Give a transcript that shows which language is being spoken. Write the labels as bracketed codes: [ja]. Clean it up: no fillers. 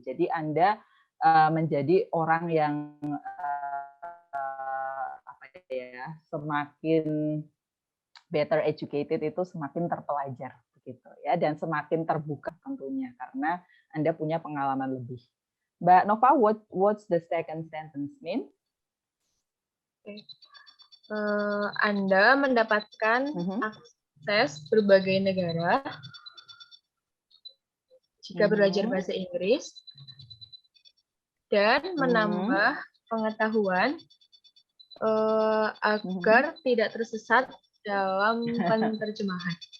[id] Jadi Anda menjadi orang yang apa ya, semakin [en] better educated [id] itu semakin terpelajar, begitu ya, dan semakin terbuka tentunya karena Anda punya pengalaman lebih. [en] Mbak Nova, what's the second sentence mean? [id] Anda mendapatkan akses berbagai negara jika belajar bahasa Inggris dan menambah pengetahuan agar tidak tersesat dalam penerjemahan.